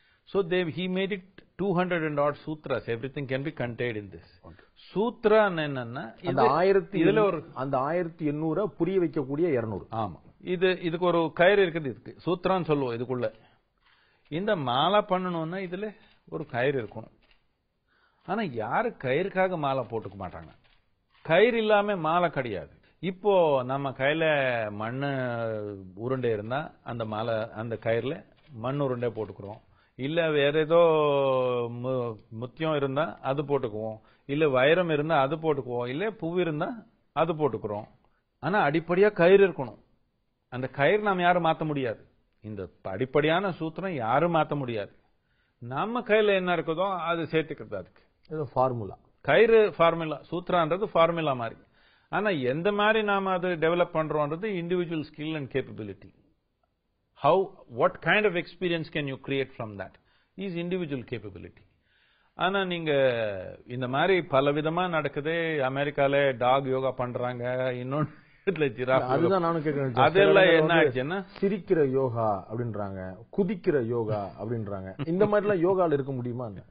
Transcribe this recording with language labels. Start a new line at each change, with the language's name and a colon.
English: So he made it 200 and odd sutras. Everything can be contained in this.
Tamil: Sutra என்னன்னா இதுல ஒரு அந்த 1800 புரிய வைக்கக்கூடிய 200. ஆமா, இதுக்கு ஒரு கயிறு இருக்குது. இதுக்கு சூத்திரான்னு சொல்லுவோம். இதுக்குள்ள இந்த மாலை பண்ணணும்னா இதுல ஒரு கயிறு இருக்கணும். ஆனா யாரு கயிறுக்காக மாலை போட்டுக்க மாட்டாங்க. கயிறு இல்லாம மாலை கிடையாது. இப்போ நம்ம கையில மண்ணு உருண்டை இருந்தா அந்த மாலை அந்த கயிறுல மண் உருண்டை போட்டுக்கிறோம். இல்ல வேற ஏதோ முத்தியம் இருந்தா அது போட்டுக்குவோம். இல்ல வைரம் இருந்தா அது போட்டுக்குவோம். இல்ல பூ இருந்தா அது போட்டுக்கிறோம். ஆனா அடிப்படையா கயிறு இருக்கணும். அந்த கயிறு நாம யாரும் மாத்த முடியாது. இந்த அடிப்படையான சூத்திரம் யாரும் மாத்த முடியாது. நம்ம கையில என்ன இருக்குதோ அது சேர்த்துக்கிறது. அதுக்கு இது ஃபார்முலா. கயிறு ஃபார்முலா, சூத்திரான்றது ஃபார்முலா மாதிரி. ஆனா எந்த மாதிரி நாம அது develop பண்றோம்ன்றது individual skill and capability.
English: what kind of experience can you create from that is individual capability.
Tamil: ஆனா நீங்க இந்த மாதிரி பல விதமா நடக்குது. அமெரிக்கால டாக் யோகா பண்றாங்க, இன்னொன்னு அதுதான் நானும் கேட்கிறேன். அதெல்லாம் என்ன ஆச்சுன்னா சிரிக்கிற யோகா அப்படின்றாங்க, குதிக்கிற யோகா அப்படின்றாங்க. இந்த மாதிரி எல்லாம் யோகால இருக்க முடியுமா?